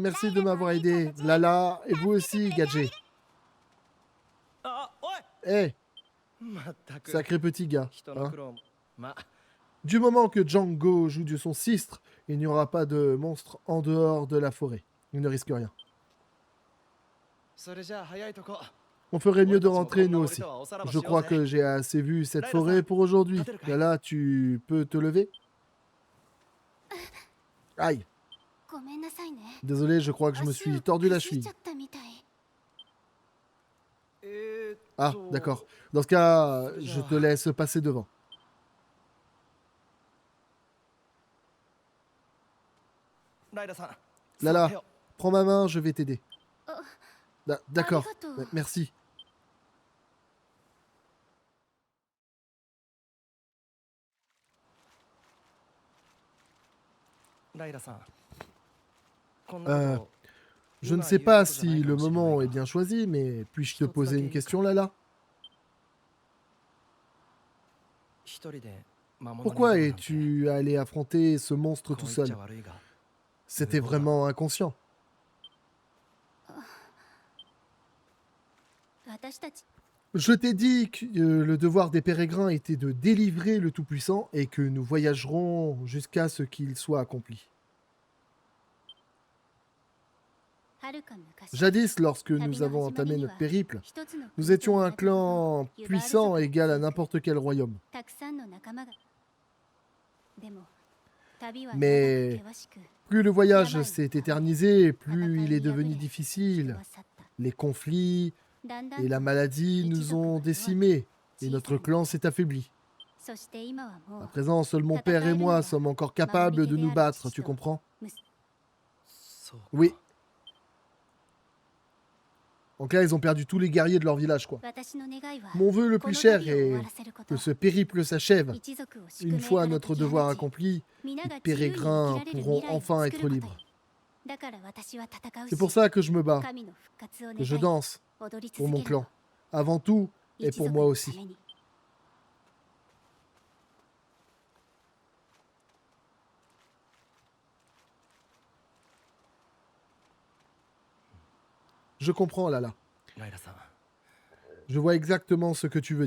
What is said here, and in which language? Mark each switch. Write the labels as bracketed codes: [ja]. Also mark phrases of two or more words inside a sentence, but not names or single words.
[fr] Merci de m'avoir aidé. Lala, et vous aussi, Gadget. Hé, sacré petit gars. Hein. Du moment que Django joue de son sistre, il n'y aura pas de monstre en dehors de la forêt. Il ne risque rien. [ja] それじゃあ早いとこ [fr] On ferait mieux [ja] 俺 [fr] de [ja] たちもこ [fr] rentrer [ja] ん [fr] nous [ja] な森 [fr] aussi. [ja] とはおさらばし [fr] Je [ja] よう [fr] crois [ja] ぜ [fr] que j'ai assez vu cette [ja] Laila-san, [fr] forêt pour aujourd'hui. Taterukai. Lala, tu peux te lever? Aïe. [ja] ごめんなさいね。 [fr] Désolé, je crois que je me [ja] 足 [fr] suis [ja] を [fr] tordu la [ja] くじい [fr] cheville. [ja] ちゃったみたい。 [fr] Ah, d'accord. Dans ce cas, Déjà. je te laisse passer devant. [ja] ライラさん [fr] Lala, [ja] そうよ [fr] prends ma main, je vais t'aider. Oh. D'accord. [ja] Arigato. [fr] Merci. [ja] ライラさんこんなこと [fr] Je ne sais pas si le moment est bien choisi, mais puis-je te poser une question, Lala? [ja] 一人で魔物に [fr] Pourquoi [ja] 挑むなんて [fr] es-tu allé affronter ce monstre [ja] こう [fr] tout [ja] 言っ [fr] seul? [ja] ちゃ悪いが [fr] C'était vraiment inconscient. [ja] 私たち [fr] Je t'ai dit que le devoir des pérégrins était de délivrer le Tout-Puissant et que nous voyagerons jusqu'à ce qu'il soit accompli. [ja] はるか昔 [fr] Jadis, lorsque nous avons entamé notre périple, nous étions un clan puissant égal à n'importe quel royaume. [ja] たくさんの仲間がでも旅は長く [fr] Mais [ja] 険しく [fr] plus le voyage s'est éternisé, plus il est devenu difficile. [ja] 人は去った [fr] Les conflits [ja] だんだん [fr] et la maladie nous ont décimés et notre clan s'est affaibli. [ja] そして今はも [fr] À [ja] う [fr] présent, seul mon père et moi sommes encore capables de nous battre, tu comprends? [ja] そう [fr] Oui. Donc là, ils ont perdu tous les guerriers de leur village, quoi. [ja] 私の願いは [fr] Mon vœu le [ja] こ [fr] plus [ja] の [fr] cher [ja] 旅を終 [fr] est [ja] わらせること [fr] que ce périple s'achève. [ja] 一族を宿 [fr] Une [ja] 命 [fr] fois [ja] から [fr] notre [ja] 解き放 [fr] devoir [ja] ち [fr] accompli, [ja] 皆 [fr] les [ja] が自由に生き [fr] pérégrins [ja] られる [fr] pourront [ja] 未来を [fr] enfin [ja] 作 [fr] être [ja] ること [fr] libres. [ja] だから私は戦う [fr] C'est [ja] し [fr] pour ça que je me bats, [ja] 神の復活を願 [fr] que je [ja] い [fr] danse [ja] 踊り [fr] pour [ja] 続 [fr] mon [ja] けるの [fr] clan. Avant tout, et [ja] 一 [fr] pour [ja] 族 [fr] moi [ja] のた [fr] aussi. [ja] めに [fr] Je comprends, Lala. [ja] ライラさん [fr] Je vois exactement ce que tu veux